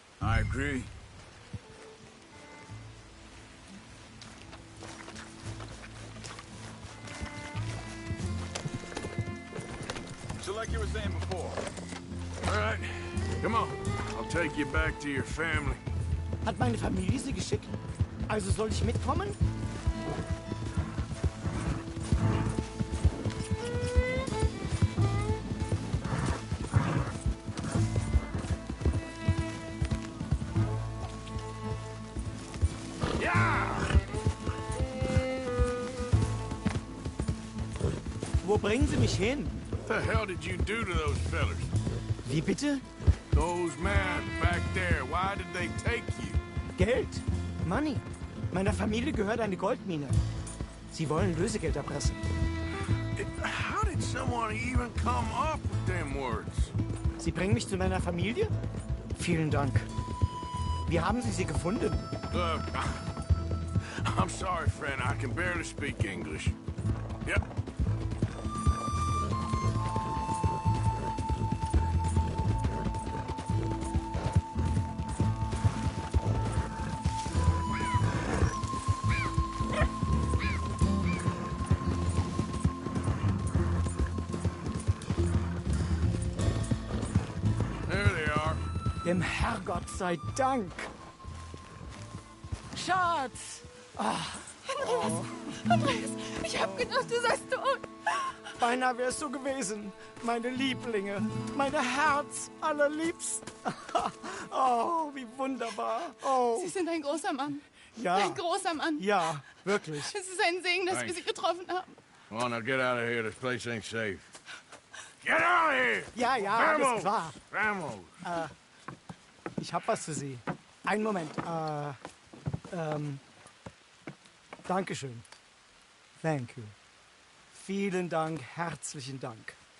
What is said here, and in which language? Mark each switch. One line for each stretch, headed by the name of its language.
English: I agree. So like you were saying before. All right, come on. I'll take you back to your family.
German: Hat meine Familie Sie geschickt? Also soll ich mitkommen? Ja! Wo bringen Sie mich hin?
English: What the hell did you do to those fellers?
German: Wie bitte?
English: Those men back there, why did they take you?
German: Geld.
English: Money.
German: Meiner Familie gehört eine Goldmine. Sie wollen Lösegeld erpressen.
English: How did someone even come up with them words?
German: Sie bringen mich zu meiner Familie? Vielen Dank. Wie haben Sie sie gefunden?
English: Look, I'm sorry, friend. I can barely speak English. Yep. There they are.
German: Dem Herrgott sei Dank. Schatz! Ah, Andreas, ich hab gedacht, du seist tot. Beinahe wär's so gewesen. Meine Lieblinge, meine Herz allerliebsten. Oh, wie wunderbar. Oh. Sie sind ein großer Mann. Ja. Ein großer Mann. Ja, wirklich. Es ist ein Segen, dass wir Sie getroffen haben.
English: Come on, now get out of here. This place ain't safe. Get out of here!
German: Ja, ja, alles klar.
Spanish: Vamos!
German: Ich hab was für Sie. Einen Moment. Dankeschön.
English: Thank you.
German: Vielen Dank, herzlichen Dank.